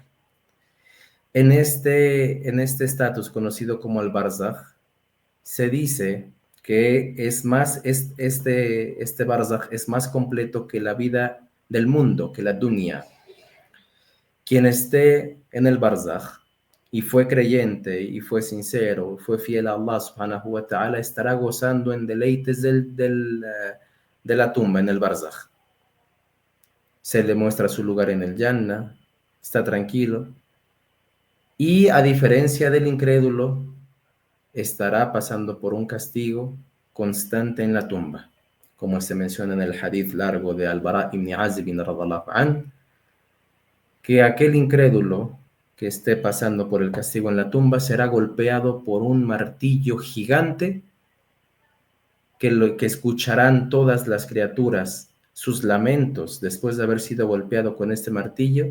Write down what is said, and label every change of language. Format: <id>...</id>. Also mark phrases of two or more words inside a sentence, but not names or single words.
<es>En este estatus conocido como al-Barzakh, se dice que este Barzakh es más completo que la vida del mundo, que la dunya. Quien esté en el Barzakh y fue creyente y fue sincero, fue fiel a</es> <ar>الله سبحانه وتعالى,</ar> <es>estará gozando en deleites de la tumba, en el Barzakh. Se le muestra su lugar en el Jannah, está tranquilo. Y a diferencia del incrédulo, estará pasando por un castigo constante en la tumba, como se menciona en el hadith largo de Al-Bara ibn Azib</es> <ar>رضي الله عنه,</ar> <es>que aquel incrédulo que esté pasando por el castigo en la tumba será golpeado por un martillo gigante que escucharán todas las criaturas, sus lamentos después de haber sido golpeado con este martillo.</es>